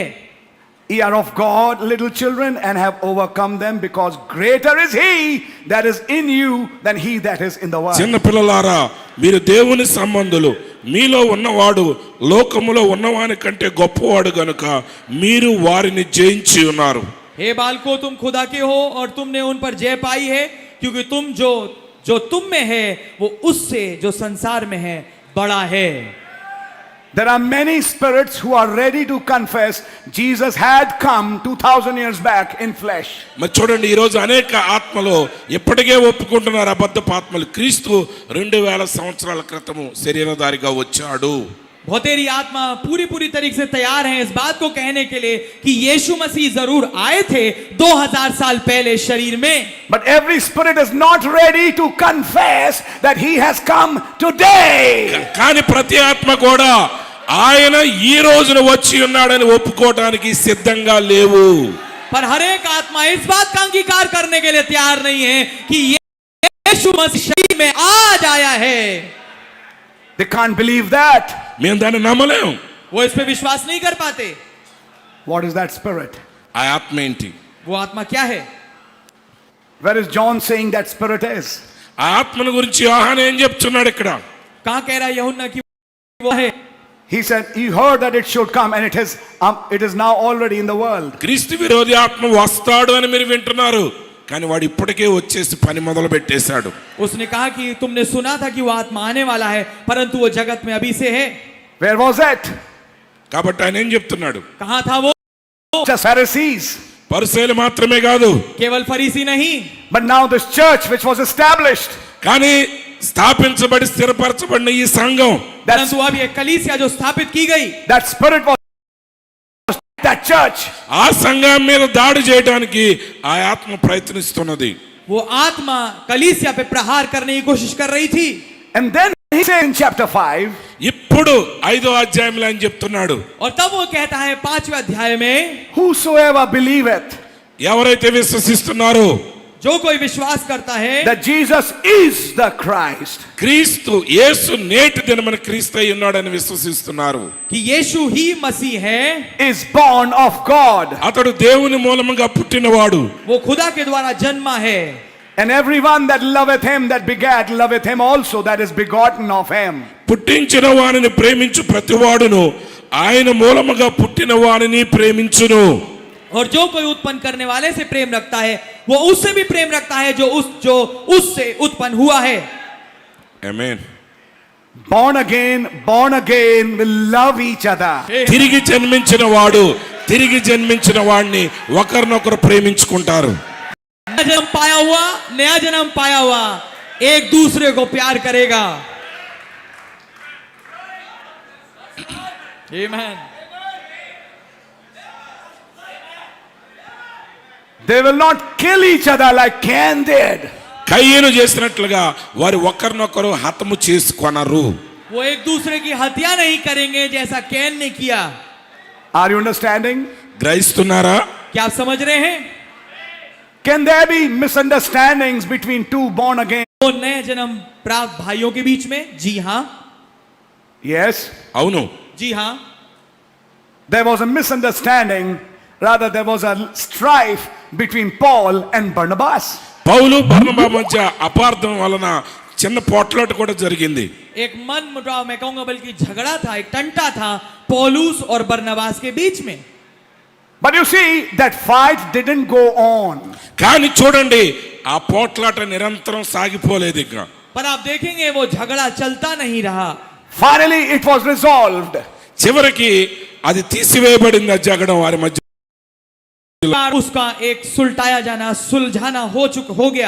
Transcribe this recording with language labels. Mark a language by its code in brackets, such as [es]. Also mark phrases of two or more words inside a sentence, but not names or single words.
[en] Ye are of God, little children, and have overcome them, because greater is he that is in you than he that is in the world. [te] చిన్న పిల్లలారా, మీరు దేవుని సంబంధులు, మీలో ఉన్నవాడు లోకములో ఉన్నవాని కంటే గొప్పవాడు గనుక మీరు వారిని జయించి ఉన్నారు. [hi] हे बालको, तुम खुदा के हो और तुमने उन पर जय पाई है, क्योंकि तुम जो तुम में है वो उससे जो संसार में है बड़ा है। [en] There are many spirits who are ready to confess Jesus had come 2000 years back in flesh. [te] మరి చూడండి, ఈ రోజు అనేక ఆత్మలు ఎప్పటికే ఒప్పుకుంటున్నారు, అబద్ధపు ఆత్మలు. క్రీస్తు 2000 సంవత్సరాల క్రితము శరీరధారిగా వచ్చాడు. [hi] बहुतेरी आत्मा पूरी तरीके से तैयार है इस बात को कहने के लिए कि यीशु मसीह जरूर आए थे 2000 साल पहले शरीर में। [en] But every spirit is not ready to confess that he has come today. [te] కానీ ప్రతి ఆత్మ కూడా ఆయన ఈ రోజున వచ్చి ఉన్నాడని ఒప్పుకోవడానికి సిద్ధంగా లేవు. [hi] पर हर एक आत्मा इस बात का अंगीकार करने के लिए तैयार नहीं है कि यीशु मसीह शरीर में आज आया है। [en] They can't believe that. [te] మేము దాన్ని నమ్మలేం. [hi] वो इस पे विश्वास नहीं कर पाते। [en] What is that spirit? [te] ఆ ఆత్మ ఏంటి? [hi] वो आत्मा क्या है? [en] Where is John saying that spirit is? [te] ఆ ఆత్మను గురించి యోహాను ఏం చెప్తున్నాడు ఇక్కడ? [hi] कहां कह रहा है यूहन्ना कि वो है? [en] He said he heard that it should come, and it is now already in the world. [te] క్రీస్తు విరోధి ఆత్మ వస్తాడు అని మీరు వింటున్నారు, కానీ వాడు ఇప్పటికే వచ్చేసి పని మొదలు పెట్టేశాడు. [hi] उसने कहा कि तुमने सुना था कि वो आत्मा आने वाला है, परंतु वो जगत में अभी से है। [en] Where was it? [te] కాబట్టి ఆయన ఏం చెప్తున్నాడు? [hi] कहां था वो? [en] Just Pharisees. [te] పరిసయ్యులు మాత్రమే కాదు, [hi] केवल फरीसी नहीं, [en] But now this church which was established, [te] కానీ స్థాపించబడి స్థిరపరచబడిన ఈ సంఘం, [hi] परंतु अब ये कलीसिया जो स्थापित की गई, [en] that spirit was that church. [te] ఆ సంఘం మీద దాడి చేయడానికి ఆ ఆత్మ ప్రయత్నిస్తున్నది. [hi] वो आत्मा कलीसिया पे प्रहार करने की कोशिश कर रही थी। [en] And then he said in chapter 5, [te] ఇప్పుడు 5వ అధ్యాయంలో ఆయన చెప్తున్నాడు, [hi] और तब वो कहता है 5वें अध्याय में, [en] whosoever believeth [te] ఎవరైతే విశ్వసిస్తున్నారో [hi] जो कोई विश्वास करता है [en] that Jesus is the Christ, [te] క్రీస్తు యేసు నేటి దినమున క్రీస్తు అయి ఉన్నాడని విశ్వసిస్తున్నారు, [hi] कि यीशु ही मसीह है, [en] is born of God. [te] అతడు దేవుని మూలముగా పుట్టినవాడు. [hi] वो खुदा के द्वारा जन्मा है। [en] And everyone that loveth him that begat loveth him also that is begotten of him. [te] పుట్టించిన వానిని ప్రేమించు ప్రతివాడును ఆయన మూలముగా పుట్టిన వానిని ప్రేమించును. [hi] और जो कोई उत्पन्न करने वाले से प्रेम रखता है वो उससे भी प्रेम रखता है जो उससे उत्पन्न हुआ है। [te] ఆమేన్. [en] Born again will love each other. [te] తిరిగి జన్మించిన వాడు తిరిగి జన్మించిన వాడిని ఒకరినొకరు ప్రేమించుకుంటారు. [hi] नया जन्म पाया हुआ एक दूसरे को प्यार करेगा। आमीन। [en] They will not kill each other like Cain did. [te] కయ్యను చేసినట్లుగా వారు ఒకరినొకరు హతము చేసుకొనరు. [hi] वो एक दूसरे की हत्या नहीं करेंगे जैसा कैन ने किया। [en] Are you understanding? [te] గ్రహిస్తున్నారా? [hi] क्या आप समझ रहे हैं? [en] Can there be misunderstandings between two born again? [hi] तो नए जन्म प्राप्त भाइयों के बीच में? जी हाँ, [en] Yes. [te] అవును. [hi] जी हाँ। [en] There was a misunderstanding, rather there was a strife between Paul and Barnabas. [te] పౌలు బర్నబా మధ్య అపార్థం వలన చిన్న పోట్లాట కూడా జరిగింది. [hi] एक मन मुटाव मैं कहूंगा बल्कि झगड़ा था, एक टंटा था पौलुस और बरनबास के बीच में। [en] But you see, that fight didn't go on. [te] కానీ చూడండి ఆ పోట్లాట నిరంతరం సాగిపోలేదు ఇంకా. [hi] पर आप देखेंगे वो झगड़ा चलता नहीं रहा. [en] Finally, it was resolved. [te] చివరికి అది తీసివేయబడింది ఆ జగడం వారి మధ్య. [hi] उसका एक सुलटाया जाना, सुलझाना हो गया.